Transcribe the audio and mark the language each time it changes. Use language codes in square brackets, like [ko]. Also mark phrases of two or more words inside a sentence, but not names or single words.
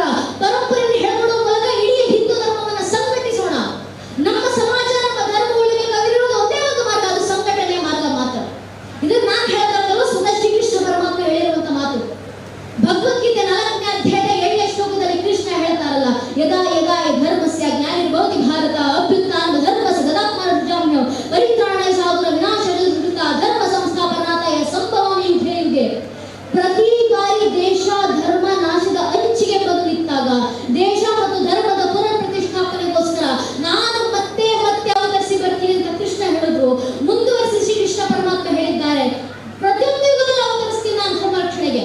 [kn] ಪರಂಪರೆಯನ್ನು ಹೇಳ್ಕೊಡೋ ಮೂಲಕ ಇಡೀ ಹಿಂದೂ ಧರ್ಮವನ್ನು ಸಂಘಟಿಸೋಣ. ನಮ್ಮ ಸಮಾಜ, ನಮ್ಮ ಧರ್ಮ ಉಳಿಬೇಕಾಗಿರೋದು ಒಂದೇ ಒಂದು ಮಾರ್ಗ, ಅದು ಸಂಘಟನೆಯ ಮಾರ್ಗ ಮಾತ್ರ. ಇದನ್ನು ನಾನು ಹೇಳ್ತಾರಲ್ಲ, ಸ್ವತಃ ಶ್ರೀಕೃಷ್ಣ ಪರಮಾತ್ಮ ಹೇಳಿರುವಂತ ಮಾತು. ಭಗವದ್ಗೀತೆ 4ನೇ ಅಧ್ಯಾಯದ 7ನೇ ಶ್ಲೋಕದಲ್ಲಿ ಕೃಷ್ಣ ಹೇಳ್ತಾರಲ್ಲ, [sa] ಯದಾ ಯದಾ ಧರ್ಮಸ್ಯ ಗ್ಲಾನಿರ್ಭವತಿ ಭಾರತ ಅಭ್ಯುತ್ಥಾನ ಧರ್ಮಸ್ಯ ತದಾತ್ಮಾನಂ ಪರಿತ್ರಾಣಾಯ ಸಾಧುರ ವಿನಾಶಾಯ ಧರ್ಮ ಸಂಸ್ಥಾಪನಾರ್ಥಾಯ ಸಂಭವಾಮಿ ಯುಗೆ ಯುಗೆ. [kn] ಪ್ರತಿ ಬಾರಿ ದೇಶ ಧರ್ಮ ನಾಶದ ಅಂಚಿಗೆ ಬಂದು ನಿಂತಾಗ ದೇಶ ಮತ್ತು ಧರ್ಮದ ಪುನರ್ ಪ್ರತಿಷ್ಠಾಪನೆಗೋಸ್ಕರ ನಾನು ಮತ್ತೆ ಮತ್ತೆ ಅವತರಿಸಿ ಬರ್ತೀನಿ ಅಂತ ಕೃಷ್ಣ ಹೇಳಿದ್ರು. ಮುಂದುವರಿಸಿ ಶ್ರೀಕೃಷ್ಣ ಪರಮಾತ್ಮ ಹೇಳಿದ್ದಾರೆ, ಪ್ರತಿಯೊಂದು ಯುಗದಲ್ಲಿ ಅವತರಿಸ್ತೀನಿ ನಾನು ಧರ್ಮ ರಕ್ಷಣೆಗೆ.